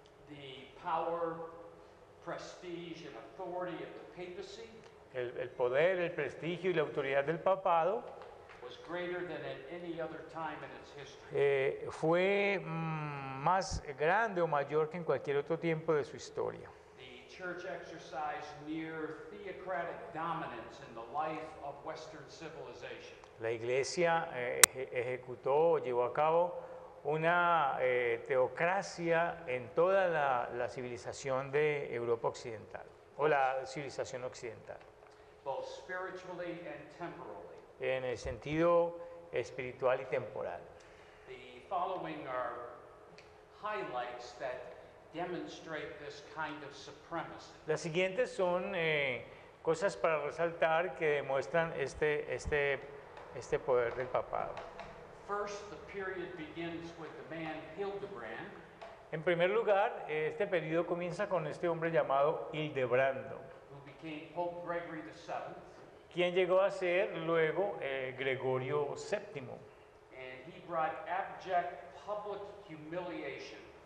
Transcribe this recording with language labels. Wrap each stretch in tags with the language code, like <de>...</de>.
<en>The power, prestige, and authority of the papacy</en> <es>El poder, el prestigio y la autoridad del papado</es> <en>was greater than at any other time in its history.</en> <es>fue más grande o mayor que en cualquier otro tiempo de su historia.</es> <en>The church exercised near theocratic dominance in the life of Western civilization.</en> <es>La iglesia ejecutó o llevó a cabo una teocracia en toda la civilización de Europa Occidental o la civilización occidental,</es> <en>Both spiritually and temporally.</en> <es>en el sentido espiritual y temporal.</es> <en>The following are highlights that demonstrate this kind of supremacy.</en> <es>Las siguientes son cosas para resaltar que demuestran este poder del papado.</es> <en>First, the period begins with the man Hildebrand,</en> <es>En primer lugar, este periodo comienza con este hombre llamado Hildebrando,</es> <en>who became Pope Gregory VII,</en> <es>quien llegó a ser luego Gregorio VII.</es> <en>and he brought abject public humiliation</en>